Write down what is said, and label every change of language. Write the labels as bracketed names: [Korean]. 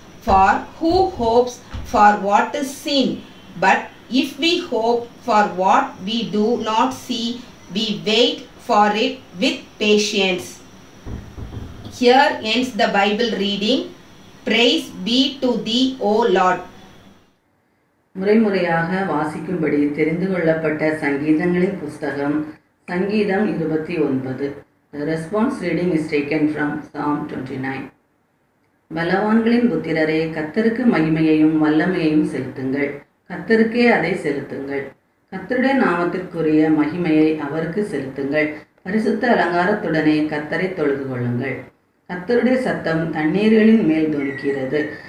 [English] For who hopes for what is seen? But if we hope for what we do not see, we wait for it with patience. Here ends the Bible reading. Praise be to thee, O Lord. [Tamil] முறைமுறையாக வாசிக்கும்படி தெரிந்து கொள்ளப்பட்ட சங்கீதங்களின் புஸ்தகம் சங்கீதம் 29. [English] The response reading is taken from Psalm 29. [Tamil] பலவான்களின் புத்திரரே, கர்த்தருக்கு மகிமையையும் வல்லமையையும் செலுத்துங்கள். கர்த்தருக்கே அதை செலுத்துங்கள். கர்த்தருடைய நாமத்திற்குரிய மகிமையை அவருக்கு செலுத்துங்கள். பரிசுத்த அலங்காரத்துடனே கர்த்தரை தொழுது கொள்ளுங்கள். கர்த்தருடைய சத்தம் தண்ணீர்களின் மேல் தொனிக்கிறது.